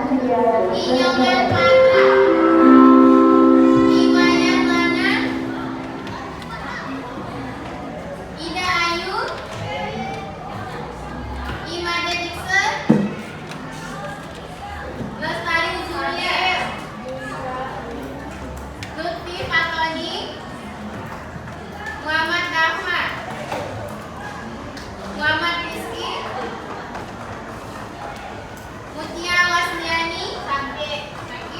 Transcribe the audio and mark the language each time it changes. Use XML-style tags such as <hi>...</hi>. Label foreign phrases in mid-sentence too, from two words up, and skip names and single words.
<id>Inyoman Patra, Iwayan Lana, Ida Ayu, Imade Dixon, Lestari Zulia, Lutfi Fatoni, Muhammad Rahmat, Muhammad Rizky, Mutia Wasliani, sampai</id>